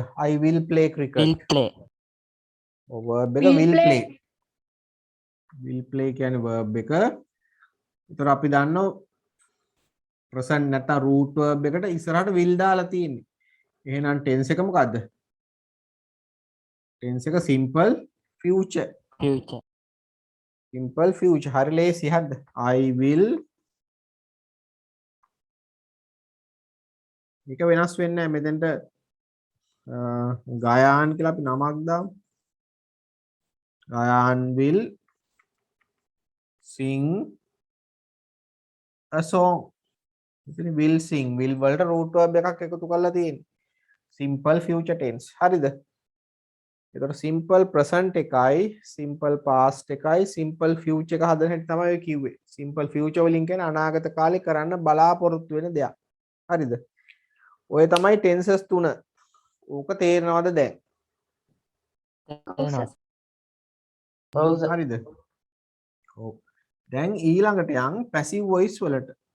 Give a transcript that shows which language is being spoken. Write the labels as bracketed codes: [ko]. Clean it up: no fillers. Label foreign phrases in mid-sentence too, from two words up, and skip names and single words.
[en] I will play cricket. will play. [si] ඔව් verb එක [en] Will will play. play. will play කියන්නේ verb එක. [si] ඒතර අපි දන්නවා present නැත්නම් [en] root verb [si] එකට ඉස්සරහට will දාලා තියෙන්නේ. එහෙනම් tense එක මොකද්ද? tense එක [en] simple future. future. simple future. [si] හරි ලේසි හරිද? [en] I will [si] මේක වෙනස් වෙන්නේ නැහැ. මෙතෙන්ට ගයාන් කියලා අපි නමක් දාමු. [en] ගයාන් will sing a song. [si] ඉතින් [en] will sing will [si] වලට [en] root verb [si] එකක් එකතු කරලා තියෙන්නේ. [en] simple future tense. [si] හරිද? ඒතකොට [en] simple present [si] එකයි [en] simple past [si] එකයි [en] simple future [si] එක හදන හැටි තමයි ඔය කිව්වේ. [en] simple future [si] වලින් කියන්නේ අනාගත කාලේ කරන්න බලාපොරොත්තු වෙන දෙයක්. හරිද? ඔය තමයි tenses තුන. ඕක තේරෙනවද දැන්? තේරෙනවා. ඔව් සර්. හරිද? ඔව්. දැන් ඊළඟට යන් [en] passive voice [si] වලට.